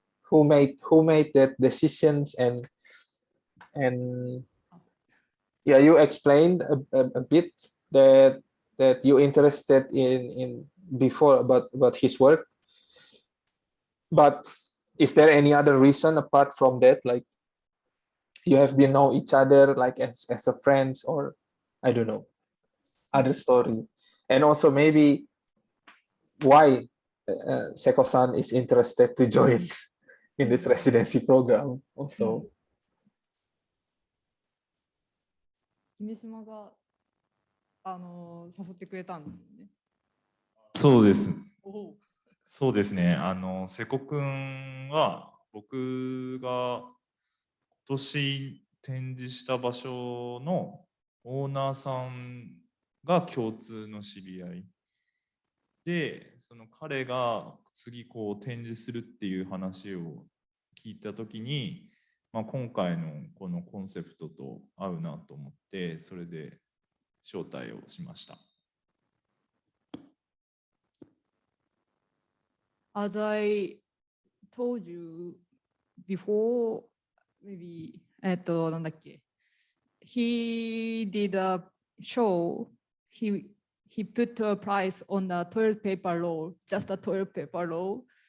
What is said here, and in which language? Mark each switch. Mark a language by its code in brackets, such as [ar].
[en] Who made that decisions, and yeah, you explained a bit that you interested in before about his work, but is there any other reason apart from that, like you have been know each other like as a friends, or I don't know, other story? And also maybe why Seiko-san is interested to join in this residency program also. [ja] 君島が誘ってくれたんですね。そうです。そうですね。瀬古くんは僕が今年展示した場所のオーナーさんが共通の知り合いで、その彼が次こう展示するっていう話を聞いた時に、今回のこのコンセプトと合うなと思って、それで招待をしました。 [en] As I told you before, maybe [ja] なんだっけ、 [en] he did a show. He put a price on the toilet paper roll, just a toilet paper roll.